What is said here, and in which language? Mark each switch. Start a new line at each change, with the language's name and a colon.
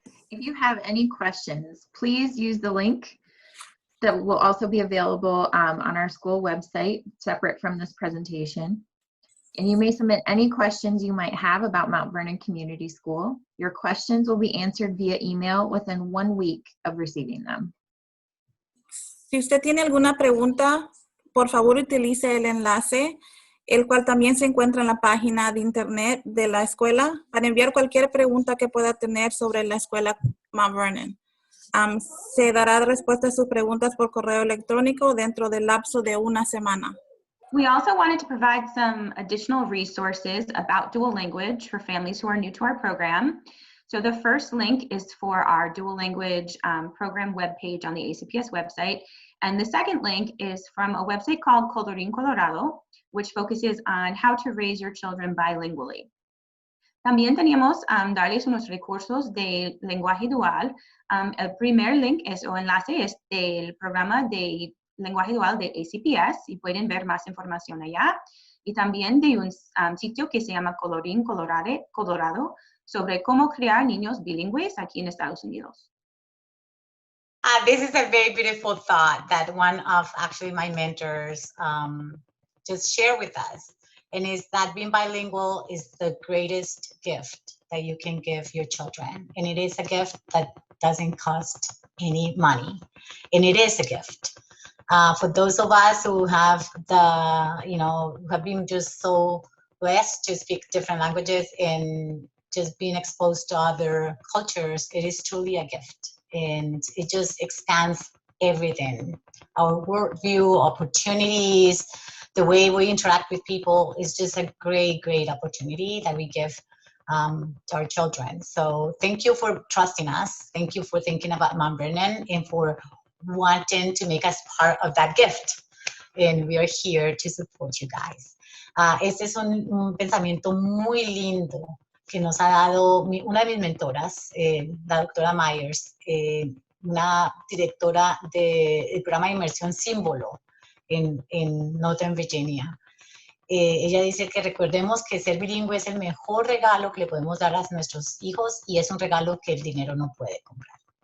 English: If you have any questions, please use the link that will also be available on our school website, separate from this presentation. And you may submit any questions you might have about Mount Vernon Community School. Your questions will be answered via email within 1 week of receiving them.
Spanish: Si usted tiene alguna pregunta, por favor utilice el enlace, el cual también se encuentra en la página de internet de la escuela, para enviar cualquier pregunta que pueda tener sobre la escuela Mount Vernon. Se dará respuesta a sus preguntas por correo electrónico dentro del lapso de 1 semana.
English: We also wanted to provide some additional resources about dual language for families who are new to our program. So the first link is for our dual language program webpage on the ACPS website. And the second link is from a website called Colorín Colorado, which focuses on how to raise your children bilingually.
Spanish: También teníamos darles unos recursos de lenguaje dual. El primer link o enlace es del programa de lenguaje dual de ACPS y pueden ver más información allá. Y también de un sitio que se llama Colorín Colorado sobre cómo crear niños bilingües aquí en Estados Unidos.
English: This is a very beautiful thought that one of actually my mentors just shared with us. And is that being bilingual is the greatest gift that you can give your children. And it is a gift that doesn't cost any money. And it is a gift. For those of us who have who have been just so blessed to speak different languages and just being exposed to other cultures, it is truly a gift. And it just expands everything. Our worldview, opportunities, the way we interact with people is just a great, great opportunity that we give to our children. So thank you for trusting us. Thank you for thinking about Mount Vernon and for wanting to make us part of that gift. And we are here to support you guys.
Spanish: Este es un pensamiento muy lindo que nos ha dado una de mis mentoras, la doctora Myers, una directora del programa de inmersión Símbolo en Northern Virginia. Ella dice que recordemos que ser bilingüe es el mejor regalo que le podemos dar a nuestros hijos y es un regalo que el dinero no puede comprar.